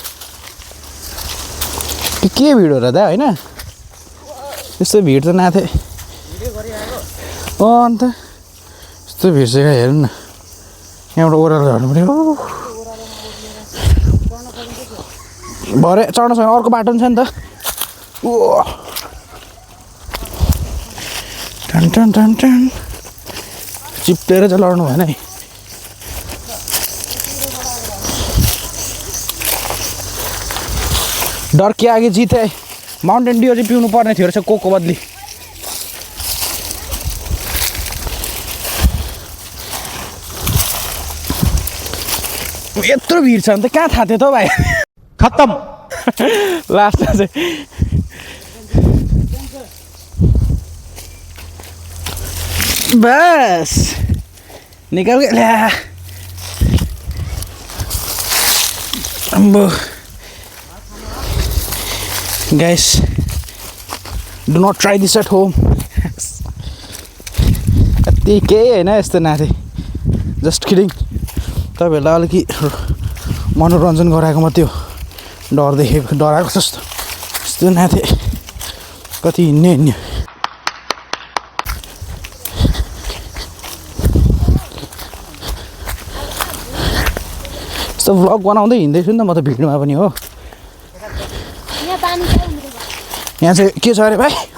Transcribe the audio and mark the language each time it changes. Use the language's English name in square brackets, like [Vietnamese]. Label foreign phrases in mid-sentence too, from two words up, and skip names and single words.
[Nepali] के भिड हो र दा होइन यस्तो भिड त नाथे अन्त यस्तो भिड चाहिँ हेर्नु न यहाँबाट ओह्रालो झर्नु पऱ्यो भरे चढ्न सक्ने अर्को बाटो पनि छ नि त ओ टन टन टन टन चिप्लेर चाहिँ लड्नु भएन है [Hindi] डर के आगे जीत है [Nepali] माउन्टेन ड्यू चाहिँ पिउनु पर्ने थियो रहेछ कोको बदली यत्रो भिड छ भने त कहाँ थाहा थियो त भाइ खत्म लास्टमा चाहिँ बस निकाल के ल्या अम्बो [English] guys do not try this at home [Nepali] यति केही होइन यस्तो नाथे [English] just kidding [Nepali] तपाईँहरूलाई अलिकति मनोरञ्जन गराएको मात्रै हो डर देखेको डराएको जस्तो यस्तो नाथे कति हिँड्ने यस्तो भ्लग बनाउँदै हिँड्दैछु नि त म त भिडमा पनि हो यहाँ चाहिँ के छ अरे भाइ